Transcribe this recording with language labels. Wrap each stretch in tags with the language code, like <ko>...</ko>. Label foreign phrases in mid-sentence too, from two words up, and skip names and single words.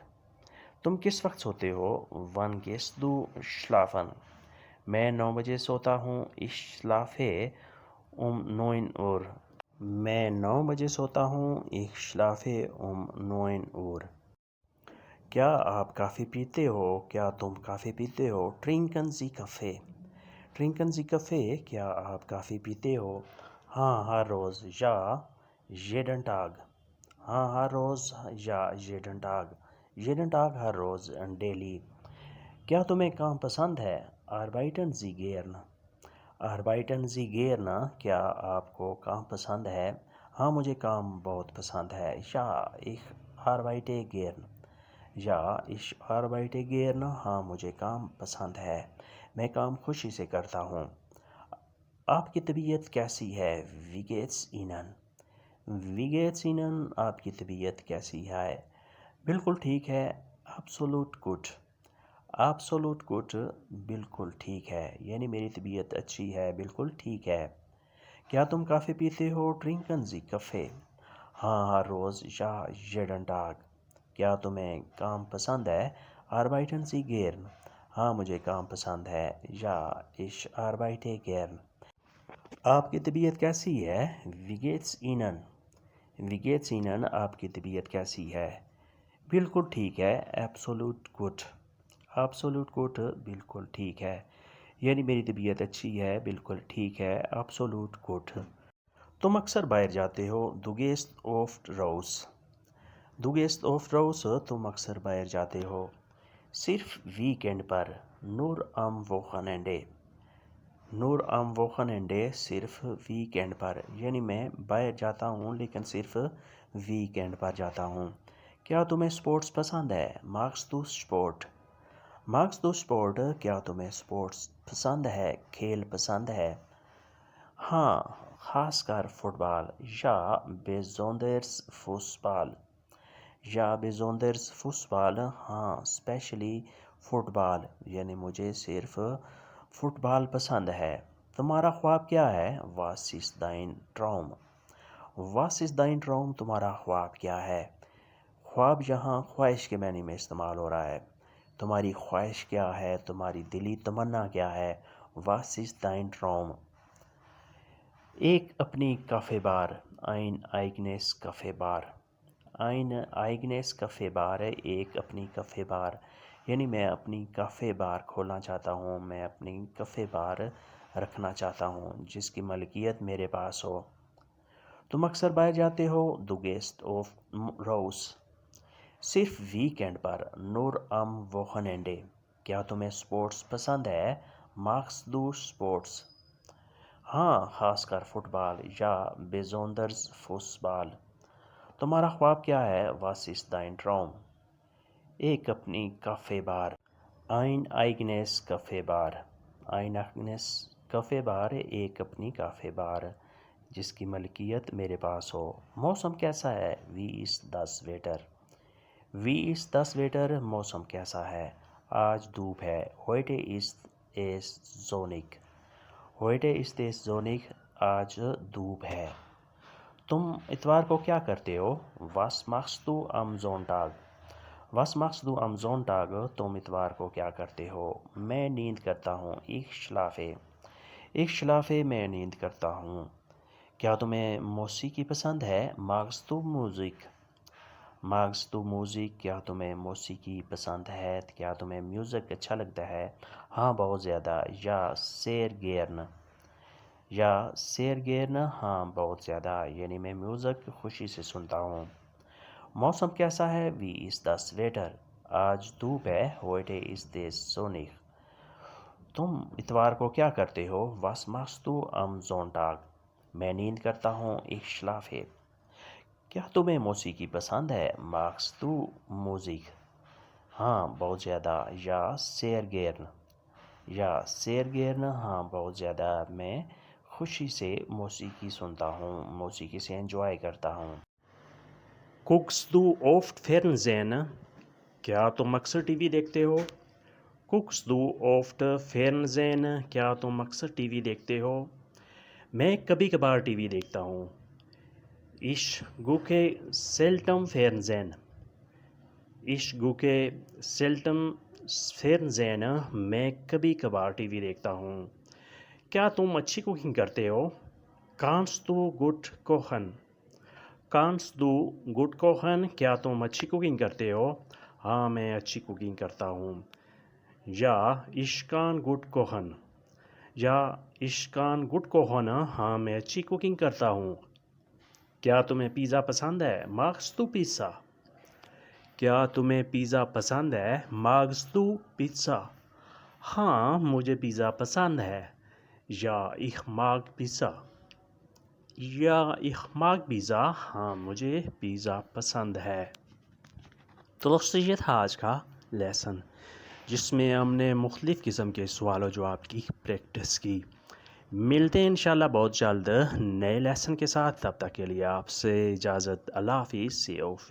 <ur>تم کس وقت سوتے ہو?</ur> <de>Wann gehst du schlafen?</de> <ur>میں 9 بجے سوتا ہوں.</ur> <de>Ich schlafe um 9 Uhr।</de> <ur>میں 9 بجے سوتا ہوں.</ur> <de>Ich schlafe um 9 Uhr।</de> <ur>کیا آپ کافی پیتے ہو؟ کیا تم کافی پیتے ہو?</ur> <de>Trinken Sie Kaffee। Trinken Sie Kaffee,</de> <ur>کیا آپ کافی پیتے ہو? ہاں، ہر روز، یا</ur> <de>jeden Tag।</de> <ur>ہاں، ہر روز، یا</ur> <de>jeden Tag। jeden Tag</de> <ur>ہر روز، ڈیلی. کیا تمہیں کام پسند ہے؟</ur> <de>Arbeiten Sie gern? Arbeiten Sie gern?</de> <ur>کیا آپ کو کام پسند ہے؟ ہاں مجھے کام بہت پسند ہے.</ur> <de>Ja, ich arbeite gern. Ja, ich arbeite gern.</de> <ur>ہاں مجھے کام پسند ہے. میں کام خوشی سے کرتا ہوں. آپ کی طبیعت کیسی ہے؟</ur> <de>Wie geht's Ihnen? Wie geht's Ihnen?</de> <ur>آپ کی طبیعت کیسی ہے؟ بالکل ٹھیک ہے.</ur> <de>Absolut gut. Absolut gut.</de> <ur>بالکل ٹھیک ہے. یعنی میری طبیعت اچھی ہے. بالکل ٹھیک ہے. کیا تم کافی پیتے ہو؟</ur> <de>Trinken Sie Kaffee?</de> <ur>ہاں ہر روز.</ur> <de>Ja, jeden Tag.</de> <ur>کیا تمہیں کام پسند ہے؟</ur> <de>Arbeiten Sie gern?</de> <ur>ہاں مجھے کام پسند ہے.</ur> <de>Ja, ich arbeite gern.</de> <ur>آپ کی طبیعت کیسی ہے؟</ur> <de>Wie geht's Ihnen? Wie geht's Ihnen?</de> <ur>آپ کی طبیعت کیسی ہے؟ بالکل ٹھیک ہے.</ur> <de>Absolut gut. Absolut gut.</de> <ur>بالکل ٹھیک ہے. یعنی میری طبیعت اچھی ہے. بالکل ٹھیک ہے.</ur> <de>Absolut gut.</de> <ur>تم اکثر باہر جاتے ہو.</ur> <de>Du gehst oft raus. Du gehst oft raus.</de> <ur>تم اکثر باہر جاتے ہو. صرف ویکینڈ پر.</ur> <de>Nur am Wochenende. Nur am Wochenende.</de> <ur>صرف ویکینڈ پر. یعنی میں باہر جاتا ہوں لیکن صرف ویکینڈ پر جاتا ہوں. کیا تمہیں سپورٹس پسند ہے؟</ur> <de>Magst du Sport? Magst du Sport?</de> <ur>کیا تمہیں سپورٹس پسند ہے؟ کھیل پسند ہے؟ ہاں خاص کر فٹ بال.</ur> <de>Ja, besonders Fußball. Ja, besonders Fußball.</de> <ur>ہاں اسپیشلی فٹ بال. یعنی مجھے صرف فٹ بال پسند ہے. تمہارا خواب کیا ہے؟</ur> <de>Was ist dein Traum? Was ist dein Traum?</de> <ur>تمہارا خواب کیا ہے؟ خواب یہاں خواہش کے معنی میں استعمال ہو رہا ہے. تمہاری خواہش کیا ہے؟ تمہاری دلی تمنا کیا ہے؟</ur> <de>Was ist dein Traum?</de> <ur>ایک اپنی کافے بار.</ur> <de>Ein eigenes Kaffee Bar. Ein eigenes Kaffee Bar.</de> <ur>ایک اپنی کافے بار. یعنی میں اپنی کافے بار کھولنا چاہتا ہوں. میں اپنی کافے بار رکھنا چاہتا ہوں جس کی ملکیت میرے پاس ہو. تم اکثر باہر جاتے ہو.</ur> <de>Du gehst oft raus.</de> <ur>صرف ویکینڈ پر.</ur> <de>Nur am Wochenende.</de> <ur>کیا تمہیں سپورٹس پسند ہے؟</ur> <de>Magst du Sports?</de> <ur>ہاں خاص کر فٹ بال.</ur> <de>Ja, besonders Fußball.</de> <ur>تمہارا خواب کیا ہے؟</ur> <de>Was ist dein Traum?</de> <ur>ایک اپنی کافے بار.</ur> <de>Ein eigenes Kaffee Bar. Ein eigenes Kaffee Bar.</de> <ur>ایک اپنی کافے بار جس کی ملکیت میرے پاس ہو. موسم کیسا ہے؟</ur> <de>Wie ist das Wetter? Wie ist das Wetter?</de> <ur>موسم کیسا ہے؟ آج دھوپ ہے.</ur> <de>Heute ist es sonnig. Heute ist es sonnig.</de> <ur>آج دھوپ ہے. تم اتوار کو کیا کرتے ہو؟</ur> <de>Was machst du am Sonntag? Was machst du am Sonntag?</de> <ur>تم اتوار کو کیا کرتے ہو؟ میں نیند کرتا ہوں.</ur> <de>Ich schlafe. Ich schlafe.</de> <ur>میں نیند کرتا ہوں. کیا تمہیں موسیقی پسند ہے؟</ur> <de>Magst du Musik? Magst du Musik?</de> <ur>کیا تمہیں موسیقی پسند ہے؟ کیا تمہیں میوزک اچھا لگتا ہے؟ ہاں بہت زیادہ.</ur> <de>Ja, sehr gern. Ja, sehr gern.</de> <ur>ہاں بہت زیادہ. یعنی میں میوزک خوشی سے سنتا ہوں. موسم کیسا ہے؟</ur> <de>Wie ist das Wetter?</de> <ur>آج دھوپ ہے.</ur> <de>Heute ist es sonnig.</de> <ur>تم اتوار کو کیا کرتے ہو؟</ur> <de>Was machst du am Sonntag?</de> <ur>میں نیند کرتا ہوں.</ur> <de>Ich schlafe.</de> <ur>کیا تمہیں موسیقی پسند ہے؟</ur> <de>Magst du Musik?</de> <ur>ہاں بہت زیادہ.</ur> <de>Ja, sehr gern. Ja, sehr gern.</de> <ur>ہاں بہت زیادہ. میں خوشی سے موسیقی سنتا ہوں. موسیقی سے انجوائے کرتا ہوں.</ur> <de>Guckst du oft Fernsehen?</de> <ur>کیا تم اکثر ٹی وی دیکھتے ہو؟</ur> <de>Guckst du oft Fernsehen?</de> <ur>کیا تم اکثر ٹی وی دیکھتے ہو؟ میں کبھی کبھار ٹی وی دیکھتا ہوں.</ur> <de>Ich gucke selten Fernsehen. Ich gucke selten Fernsehen.</de> <ur>میں کبھی کبھار ٹی وی دیکھتا ہوں. کیا تم اچھی کوکنگ کرتے ہو؟</ur> <de>Kannst du gut kochen? Kannst du gut kochen?</de> <ur>کیا تم اچھی کوکنگ کرتے ہو؟ ہاں میں اچھی کوکنگ کرتا ہوں.</ur> <de>Ja, ich kann gut kochen. Ja, ich kann gut kochen.</de> <ur>ہاں میں اچھی کوکنگ کرتا ہوں. کیا تمہیں پیزا پسند ہے؟</ur> <de>Magst du Pizza?</de> <ur>کیا تمہیں پیزا پسند ہے؟</ur> <de>Magst du Pizza?</de> <ur>ہاں مجھے پیزا پسند ہے.</ur> <de>یا ich mag Pizza. یا ich mag Pizza.</de> <ur>ہاں مجھے پیزا پسند ہے. تو دوستو یہ تھا آج کا لیسن، جس میں ہم نے مختلف قسم کے سوال و جواب کی پریکٹس کی. ملتے ہیں انشاءاللہ بہت جلد نئے لیسن کے ساتھ. تب تک کے لیے آپ سے اجازت. اللہ حافظ.</ur>